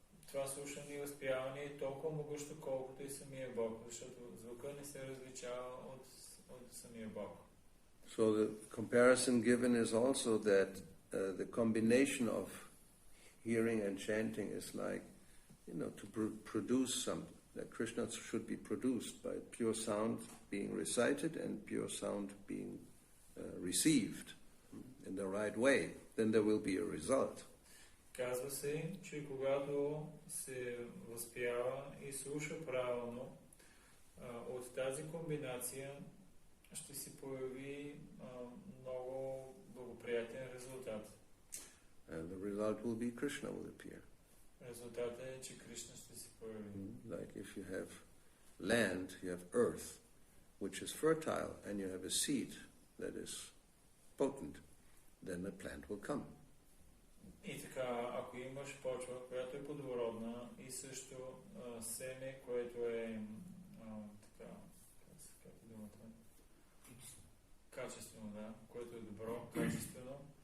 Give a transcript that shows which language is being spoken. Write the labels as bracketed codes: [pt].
[bg] това слушане и възпяване е толкова могъщо, колкото и самия Бог, защото звука не се различава от самия Бог. [en] So the comparison given is also that the combination of hearing and chanting is like, to produce something. That Krishna should be produced by pure sound being recited and pure sound being received in the right way. Then there will be a result. [bg] Казва се, че когато се възпява и слуша правилно, от тази комбинация ще се появи много благоприятен резултат. [en] And the result will be Krishna will appear. [bg] Резултатът е, че Кришна ще се появи. [en] Like if you have land, you have earth, which is fertile, and you have a seed that is potent, then the plant will come. [bg] И така, ако имаш почва, която е плодородна и също семе, което е така, как е думата? Качествено, да, което е добро, качествено.